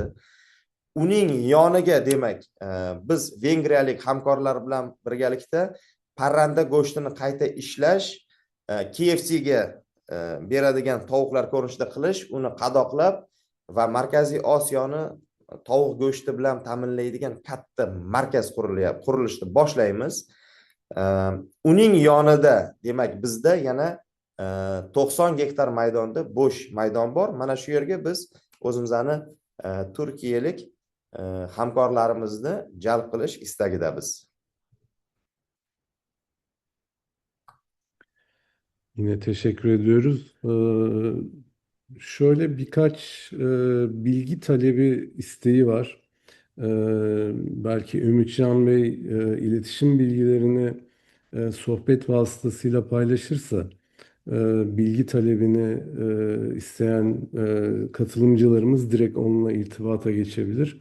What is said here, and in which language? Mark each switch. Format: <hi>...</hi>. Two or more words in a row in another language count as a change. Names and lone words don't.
<uz>Uning yoniga, demak, biz vengriyalik hamkorlar bilan birgalikda parranda go'shtini qayta ishlash, KFC ga beradigan tovuqlar ko'rinishida qilish, uni qadoqlab va Markaziy Osiyoni tovuq go'shti bilan ta'minlaydigan katta markaz qurilishni boshlaymiz. Uning yonida, demak, bizda yana 90 gektar maydonda bo'sh maydon bor. Mana shu yerga biz o'zimizni turkiyalik hamkorlarimizni jalb qilish istagidamiz.</uz> <tr>Yine teşekkür ediyoruz. Şöyle birkaç bilgi talebi isteği var. Belki Ümitcan Bey iletişim bilgilerini sohbet vasıtasıyla paylaşırsa bilgi talebini isteyen katılımcılarımız direkt onunla irtibata geçebilir.</tr>